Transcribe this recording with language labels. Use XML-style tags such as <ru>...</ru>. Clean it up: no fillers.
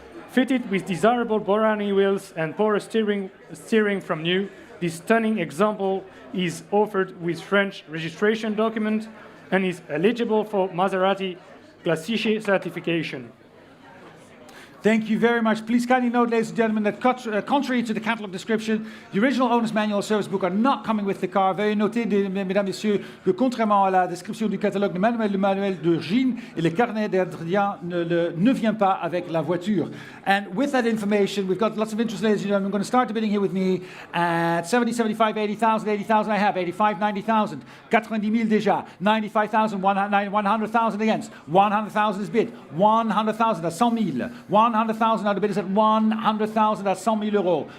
<en>Fitted with desirable Borrani wheels and porous steering from new, this stunning example is offered with French registration document and is eligible for Maserati Classiche certification. Thank you very much. Please kindly note, ladies and gentlemen, that contrary to the catalogue description, the original owner's manual or service book are not coming with the car.</en> <fr>Veuillez noter, mesdames, messieurs, que contrairement à la description du catalogue, le manuel de Gilles et le carnet d'Adrien ne vient pas avec la voiture.</fr> <en>And with that information, we've got lots of interest, ladies and gentlemen. I'm going to start the bidding here with me at 70, 75, 80,000, 80,000 I have, 85, 90,000, 90 000</en> <fr>déjà,</fr> <en>95,000, 100,000 against, 100,000 is bid, 100,000, that's 100 000, 100,000 now, the bid is at 100,000, that's 100 000 euros.</en>